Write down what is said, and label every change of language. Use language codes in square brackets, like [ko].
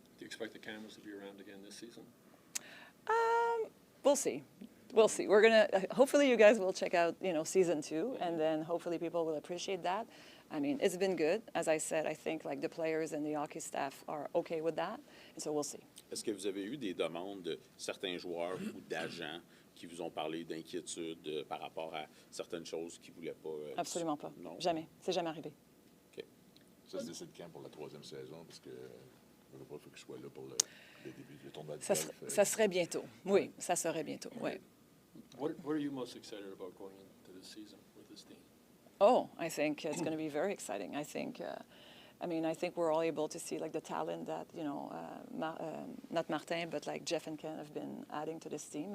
[en] Do you expect the cameras to be around again this season? We'll see. We'll see. We're gonna. Hopefully, you guys will check out, you know, season 2, and then hopefully people will appreciate that. I mean, it's been good. As I said, I think like the players and the hockey staff are okay with that, and so we'll see. [fr] Est-ce que vous avez eu des demandes de certains joueurs ou d'agents qui vous ont parlé d'inquiétude par rapport à certaines choses qu'ils ne voulaient pas? Absolument pas. Non. Jamais. C'est jamais arrivé. OK. Ça se décide quand pour la 3e saison? Parce que il faut que je sois là pour le début du tournoi de golf. Ça serait bientôt. Oui, ça serait bientôt. Oui. [en] What are you most excited about going into this season with this team? Oh, I think it's going to be very exciting. I think, I mean, I think we're all able to see like the talent that, you know, not Martin, but like Jeff and Ken have been adding to this team.